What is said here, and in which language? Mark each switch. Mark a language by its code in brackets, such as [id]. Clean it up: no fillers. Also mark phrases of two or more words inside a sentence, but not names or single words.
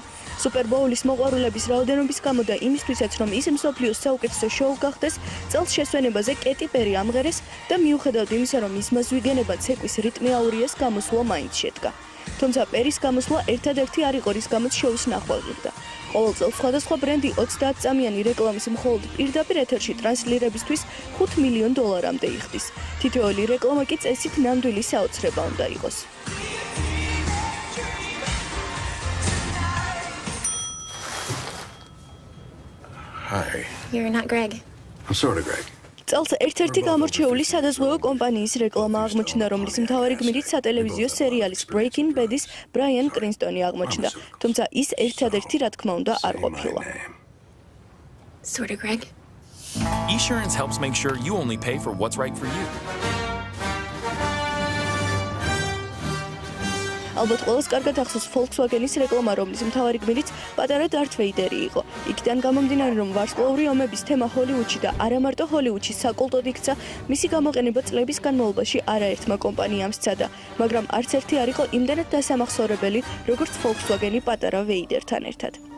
[ka] Super Bowl-ის მოყვარულების რაოდენობის გამო და იმისთვისაც რომ ის მსოფლიოს საუკეთესო შოუ გახდეს, წელს შესვენებაზე კეტი პერი ამღერეს და მიუხედავად იმისა, რომ ის მასვიგენება ცეკვის რიტმი აურიეს, გამოსვლა მაინც შედგა. თუმცა პერის გამოსვლა ერთადერთი არ იყო, რის გამოც შოუს ნახვა ღირდა. ყოველ წელს სხვადასხვა ბრენდი 30 წამიანი რეკლამის მხოლოდ პირდაპირ ეთერში ტრანსლირებისთვის $5 მილიონ-მდე იხდის. თითოეული რეკლამა კი წესით ნამდვილი საოცრება უნდა იყოს. [en] Hi. You're not Greg. I'm sort of Greg. [ka] წელს ერთ-ერთი გამორჩეული სადაზღვევო კომპანიის რეკლამა აღმოჩნდა, რომლის მთავარი გმირიც სატელევიზიო სერიალის Breaking Bad-ის ბრაიან კრინსტონი აღმოჩნდა. თუმცა ის ერთადერთი, რა თქმა უნდა, არ ყოფილა. [en] Sort of Greg. Esurance helps make sure you only pay for what's right for you. [ka] ალბათ ყველას კარგად ახსოვს Volkswagen-ის რეკლამა, რომლის მთავარი გმირიც პატარა Darth Vader იყო. იქიდან გამომდინარე, რომ ვარსკვლავური ომების თემა ჰოლივუდში და არა მარტო ჰოლივუდში საკულტოდ იქცა, მისი გამოყენება წლების განმავლობაში არაერთმა კომპანიამ სცადა, მაგრამ არც ერთი არ იყო იმდენად დასამახსოვრებელი, როგორც Volkswagen-ი პატარა Vader-თან ერთად.